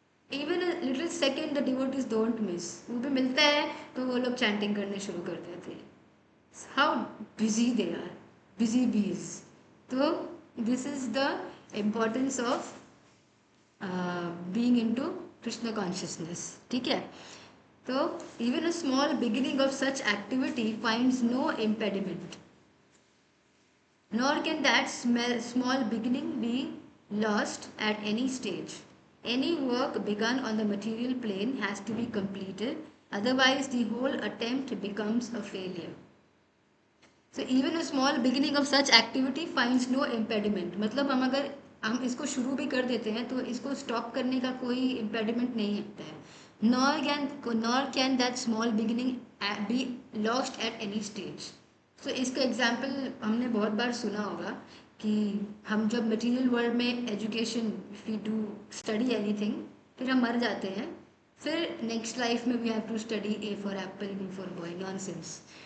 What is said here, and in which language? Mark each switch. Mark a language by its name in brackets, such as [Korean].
[English] even little second the devotees don't miss, [Hindi] वो भी मिलता है तो वो लोग चैंटिंग करने शुरू कर देते हैं। [English] How busy they are, busy bees. तो this is the importance of being into Krishna consciousness, [Hindi] ठीक है। [English] So, even a small beginning of such activity finds no impediment, nor can that small beginning be lost at any stage. Any work begun on the material plane has to be completed, otherwise the whole attempt becomes a failure. So, even a small beginning of such activity finds no impediment. [Hindi] मतलब हम इसको शुरू भी कर देते हैं तो इसको स्टॉप करने का कोई इम्पेडिमेंट नहीं होता है। [English] nor can that small beginning be lost at any stage. [Hindi] So इसका एग्जाम्पल हमने बहुत बार सुना होगा कि हम जब मटेरियल वर्ल्ड में education, [English] if we do study anything, [Hindi] फिर हम मर जाते हैं, फिर नेक्स्ट लाइफ में [English] we have to study A for apple, B for boy, [Hindi] nonsense.